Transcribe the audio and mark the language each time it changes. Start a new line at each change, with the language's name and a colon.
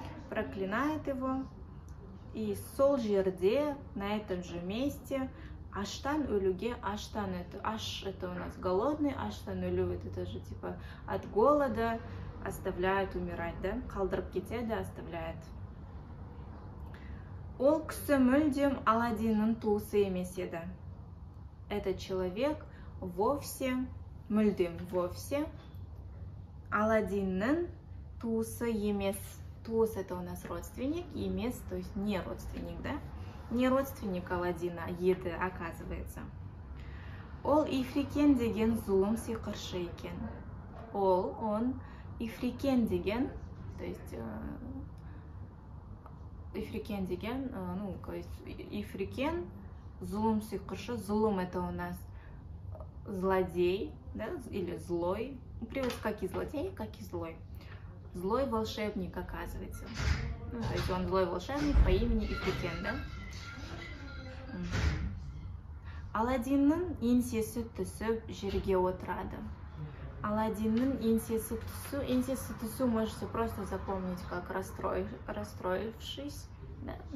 Russian: Проклинает его, и
Kazakh: сол жерде,
Russian: на этом же месте, аштан өлуге, аштан это, аш это у нас голодный,
Kazakh: аштан өлу
Russian: это же типа от голода оставляет умирать, да,
Kazakh: қалдырып кетеді,
Russian: оставляет.
Kazakh: Ол кісі мүлдем Аладдиннің туысы емес еді.
Russian: Этот человек вовсе, мүлдем вовсе,
Kazakh: Аладдиннің туысы емес.
Russian: Туыс это у нас родственник, емес, то есть не родственник, да? Не родственник Аладдина еді, оказывается.
Kazakh: Ол Ифрикен деген зұлым сиқыршы екен.
Russian: Он,
Kazakh: Ифрикен деген,
Russian: то есть Ифрикен деген, ну, то есть Ифрикен,
Kazakh: зұлым сиқыршы,
Russian: зұлым это у нас злодей, да, или злой, переводится как и злодей, как и злой. Злой волшебник, оказывается. Ну, то есть он злой волшебник по имени Ифрикен, да?
Kazakh: Аладдиннің еңсесі түсіп жерге отырады. Аладдиннің еңсесі түсу
Russian: можете просто запомнить как расстроившись, да?